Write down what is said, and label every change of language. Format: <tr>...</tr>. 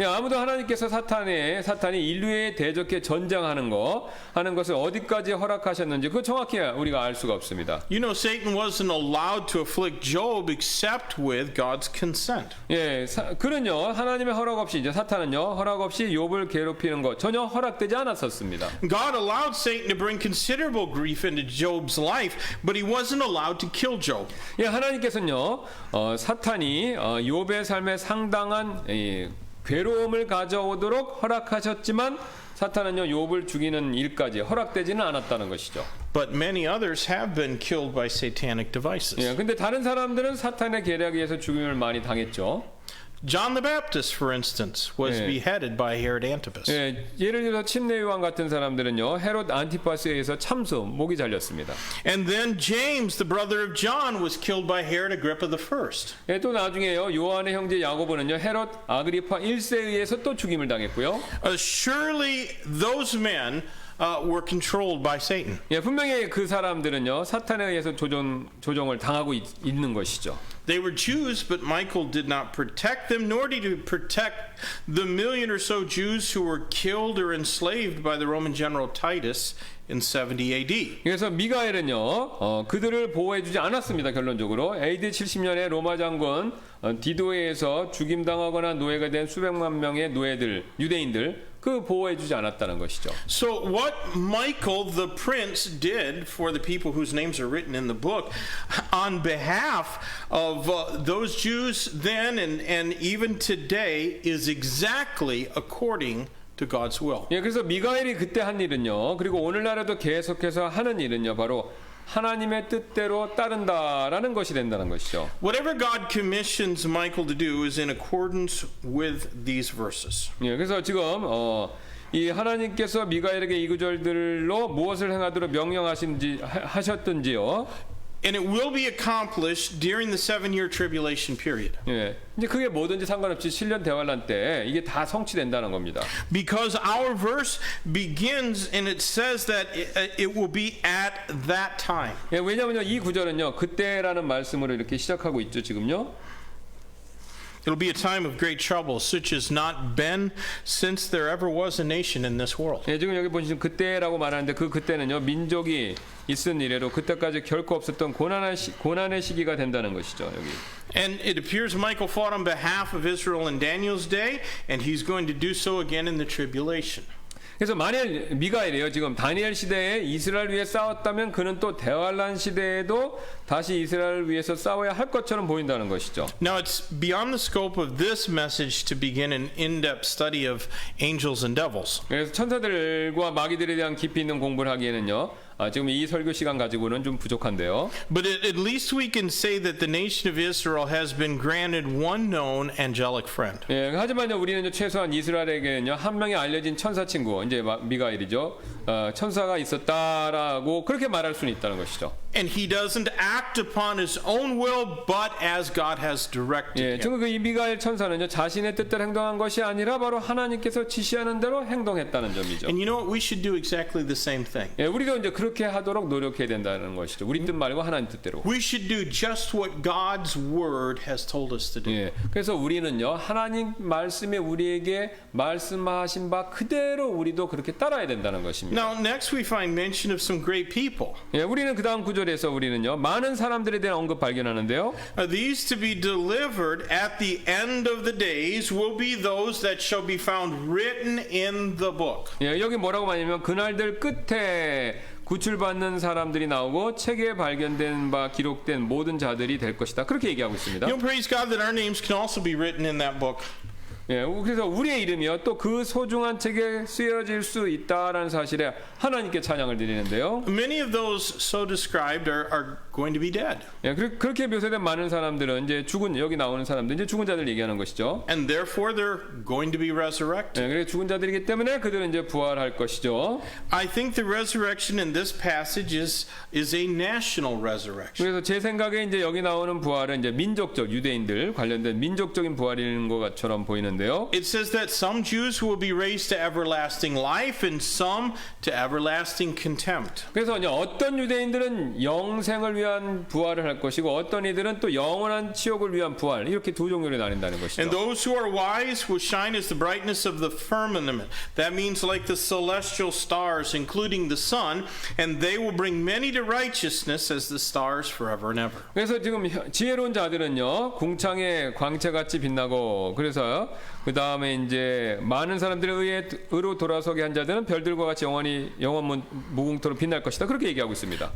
<ko>예, 아무도 하나님께서 사탄이 인류에 대적해 전쟁하는 것을 어디까지 허락하셨는지 그거 정확히 우리가 알 수가 없습니다.</ko> <en>You know, Satan wasn't allowed to afflict Job except with God's consent.</en> <ko>예, 그는요 하나님의 허락 없이 이제 사탄은요 허락 없이 욥을 괴롭히는 것 전혀 허락되지 않았었습니다.</ko> <en>God allowed Satan to bring considerable grief into Job's life, but he wasn't allowed to kill Job.</en> <ko>예, 하나님께서는요 사탄이 욥의 삶에 상당한 괴로움을 가져오도록 허락하셨지만 사탄은요 욥을 죽이는 일까지 허락되지는 않았다는 것이죠.</ko> <en>But many others have been killed by satanic devices.</en> <ko>예, 근데 다른 사람들은 사탄의 계략에 의해서 죽임을 많이 당했죠.</ko> <en>John the Baptist, for instance, was</en> <ko>예.</ko> <en>beheaded by Herod Antipas.</en> <ko>예, 예를 들어서 침례 요한 같은 사람들은요 헤롯 안티파스에 의해서 목이 잘렸습니다.</ko> <en>And then James, the brother of John, was killed by Herod Agrippa I.</en> <ko>예, 또 나중에요 요한의 형제 야고보는요 헤롯 아그리파 1세에 의해서 또 죽임을 당했고요.</ko> <en>Surely those men were controlled by Satan.</en> <ko>예, 분명히 그 사람들은요 사탄에 의해서 조종을 당하고 있는 것이죠.</ko> <en>They were Jews, but Michael did not protect them, nor did he protect the million or so Jews who were killed or enslaved by the Roman general Titus in 70 AD.</en> <ko>그래서 미가엘은요 그들을 보호해주지 않았습니다. 결론적으로 AD 70년에 로마 장군 디도에 의해서 죽임당하거나 노예가 된 수백만 명의 유대인들 그 보호해주지 않았다는 것이죠.</ko> <en>So what Michael the prince did for the people whose names are written in the book on behalf of those Jews then and even today is exactly according to God's will.</en> <ko>예, 그래서 미가엘이 그때 한 일은요 그리고 오늘날에도 계속해서 하는 일은요 바로 하나님의 뜻대로 따른다라는 것이 된다는 것이죠.</ko> <en>Whatever God commissions Michael to do is in accordance with these verses.</en> <ko>예, 그래서 지금 이 하나님께서 미가엘에게 이 구절들로 무엇을 행하도록 명령하셨든지요.</ko> <en>And it will be accomplished during the 7-year tribulation period.</en> <ko>예, 이제 그게 뭐든지 상관없이 7년 대환란 때 이게 다 성취된다는 겁니다.</ko> <en>Because our verse begins and it says that it will be at that time.</en> <ko>예, 왜냐하면요 이 구절은요 그때라는 말씀으로 이렇게 시작하고 있죠 지금요.</ko> <en>It'll be a time of great trouble, such as not been since there ever was a nation in this world.</en> <ko>예, 지금 여기 보시면 그때라고 말하는데 그 그때는요 민족이 있은 이래로 그때까지 결코 없었던 고난의 시기가 된다는 것이죠 여기.</ko> <en>And it appears Michael fought on behalf of Israel in Daniel's day, and he's going to do so again in the tribulation.</en> <ko>그래서 만일 미가엘이요 지금 다니엘 시대에 이스라엘 위해 싸웠다면 그는 또 대환란 시대에도 다시 이스라엘 위해서 싸워야 할 것처럼 보인다는 것이죠.</ko> <en>Now it's beyond the scope of this message to begin an in-depth study of angels and devils.</en> <ko>그래서 천사들과 마귀들에 대한 깊이 있는 공부를 하기에는요 지금 이 설교 시간 가지고는 좀 부족한데요.</ko> <en>But at least we can say that the nation of Israel has been granted one known angelic friend.</en> <ko>예, 하지만요 우리는 최소한 이스라엘에게는요 한 명의 알려진 천사 친구 이제 미가엘이죠 천사가 있었다라고 그렇게 말할 수는 있다는 것이죠.</ko> <en>And he doesn't act upon his own will, but as God has directed</en> <ko>예,</ko> <en>him.</en> <ko>지금 그 이 미가엘 천사는요 자신의 뜻대로 행동한 것이 아니라 바로 하나님께서 지시하는 대로 행동했다는 점이죠.</ko> <en>And you know what? We should do exactly the same thing.</en> <ko>예, 우리도 이제 그렇게 하도록 노력해야 된다는 것이죠. 우리 뜻 말고 하나님 뜻대로.</ko> <en>We should do just what God's word has told us to do.</en> <ko>예, 그래서 우리는요 하나님 말씀에 우리에게 말씀하신 바 그대로 우리도 그렇게 따라야 된다는 것입니다.</ko> <en>Now, next we find mention of some great people.</en> <ko>예, 우리는 그 다음 구절에 13절에서 우리는요. 많은 사람들에 대한 언급 발견하는데요.</ko> <en>These to be delivered at the end of the days will be those that shall be found written in the book.</en> <ko>예, 여기 뭐라고 말하냐면 그날들 끝에 구출받는 사람들이 나오고 책에 발견된 바 기록된 모든 자들이 될 것이다. 그렇게 얘기하고 있습니다.</ko> <en>You know, praise God that our names can also be written in that book.</en> <ko>예, 그래서 우리의 이름이요 또 그 소중한 책에 쓰여질 수 있다라는 사실에 하나님께 찬양을 드리는데요.</ko> <en>Many of those so described are going to be dead.</en> <ko>예, 그렇게 묘사된 많은 사람들은 이제 죽은 여기 나오는 사람들 이제 죽은 자들 얘기하는 것이죠.</ko> <en>And therefore they're going to be resurrected.</en> <ko>예, 그래서 죽은 자들이기 때문에 그들은 이제 부활할 것이죠.</ko> <en>I think the resurrection in this passage is a national resurrection.</en> <ko>그래서 제 생각에 이제 여기 나오는 부활은 이제 민족적 유대인들 관련된 민족적인 부활인 것처럼 보이는데요.</ko> <en>It says that some Jews will be raised to everlasting life and some to everlasting contempt.</en> <ko>그래서 이제 어떤 유대인들은 영생을 위한 부활을 할 것이고 어떤 이들은 또 영원한 치욕을 위한 부활 이렇게 두 종류로 나뉜다는 것이죠.</ko> <en>And those who are wise will shine as the brightness of the firmament. That means like the celestial stars, including the sun, and they will bring many to righteousness as the stars forever and ever.</en> <ko>그래서 지금 지혜로운 자들은요 궁창의 광채같이 빛나고 그래서 그 다음에 이제 많은 사람들의 의로 돌아서게 한 자들은 별들과 같이 영원 무궁토록 빛날 것이다 그렇게 얘기하고 있습니다.</ko>